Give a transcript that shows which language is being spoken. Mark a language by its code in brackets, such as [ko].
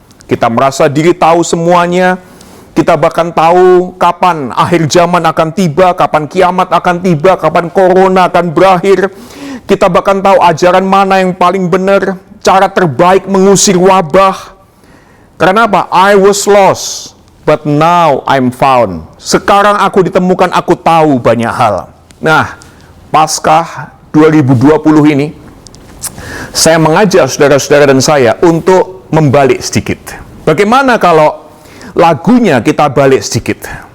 [id] Kita merasa diri tahu semuanya, kita bahkan tahu kapan akhir zaman akan tiba, kapan kiamat akan tiba, kapan corona akan berakhir. Kita bahkan tahu ajaran mana yang paling benar, cara terbaik mengusir wabah. Karena apa? [en] I was lost, but now I'm found. [id] Sekarang aku ditemukan, aku tahu banyak hal. Nah, Paskah 2020 ini, saya mengajak saudara-saudara dan saya untuk membalik sedikit. Bagaimana kalau lagunya kita balik sedikit?